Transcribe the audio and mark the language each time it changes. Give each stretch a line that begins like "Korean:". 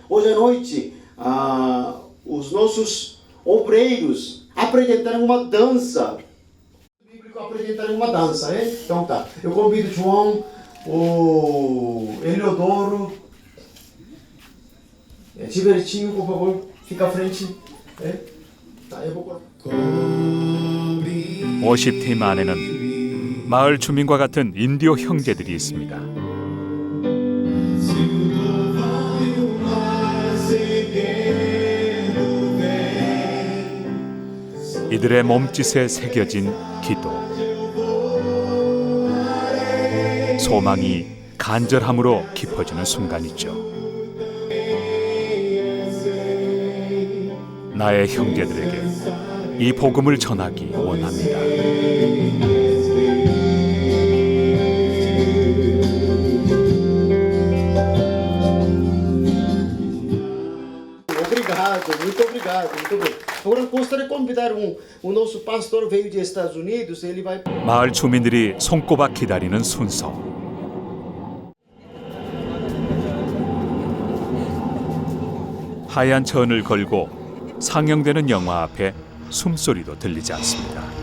Portuguese: Hoje à noite, os nossos obreiros apresentaram uma dança. O bíblico apresentaram uma dança, né? Então tá. Eu convido o João, o Eliodoro, Gilbertinho, por favor, fica à frente. Né? Tá, eu vou
Korean: 50팀 안에는 마을 주민과 같은 인디오 형제들이 있습니다. 이들의 몸짓에 새겨진 기도, 소망이 간절함으로 깊어지는 순간이죠. 나의 형제들에게 이 복음을 전하기 원합니다.
Portuguese: Muito obrigado, muito obrigado. Agora gostaria de convidar o nosso pastor veio dos Estados Unidos, ele vai
Korean: 마을 주민들이 손꼽아 기다리는 순서. 하얀 천을 걸고 상영되는 영화 앞에 숨소리도 들리지 않습니다.